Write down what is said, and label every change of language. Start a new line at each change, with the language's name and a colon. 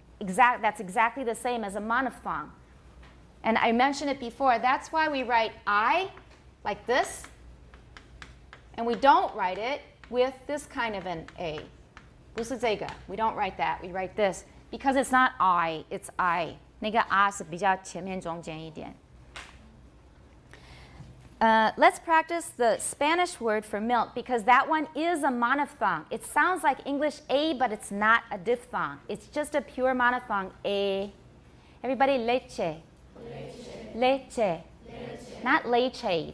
English: That's exactly the same as a monophthong. And I mentioned it before, that's why we write I like this, and we don't write it with this kind of an A.
Chinese: 不是这个,
English: we don't write that, we write this, because it's not I, it's I.
Chinese: 那个 R 是比较前面中间一点.
English: Let's practice the Spanish word for milk, because that one is a monophthong. It sounds like English A, but it's not a diphthong. It's just a pure monophthong A. Everybody, leche. Leche. Leche. Leche. Not leche.